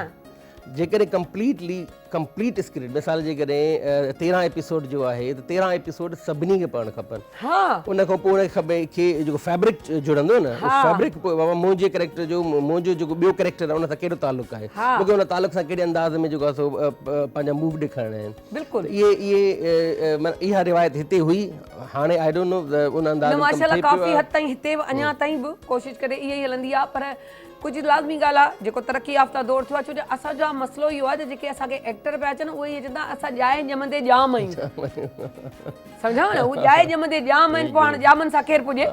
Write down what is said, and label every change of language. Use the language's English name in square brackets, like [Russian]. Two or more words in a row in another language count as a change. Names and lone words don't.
[Sindhi] जेकॾहिं [English] complete script [Sindhi] मिसाल जे कॾहिं 13 एपिसोड जो आहे त 13 एपिसोड सभिनी खे पढ़णु खपनि, उन खां पोइ उनखे खपे खे जेको फैब्रिक जुड़ंदो न, फैब्रिक मुंहिंजे कैरेक्टर जो मुंहिंजो जेको ॿियो कैरेक्टर आहे उन सां कहिड़ो तालुक आहे, मूंखे उन तालुक सां कहिड़े अंदाज़ में जेको आहे सो पंहिंजा मूव ॾेखारिणा आहिनि। इहा रिवायत हिते हुई, हाणे [English] I don't know [Sindhi] उन न अंदाज़ माशाल्लाह काफ़ी हद ताईं हिते अञा ताईं बि कोशिशि करे इहा ई हलंदी आहे पर कुझु लाज़मी ॻाल्हि आहे जेको तरक़ी याफ़्ता दौर थियो आहे छो जो असांजो मसइलो इहो आहे त जेके असांखे एक्टर पिया अचनि उहे इहे चवंदा असां ॼाए ॼमंदे ॼाम आहियूं सम्झाव न उहे ॼाए ॼमंदे ॼाम आहिनि पोइ हाणे ॼामनि सां केरु पुॼे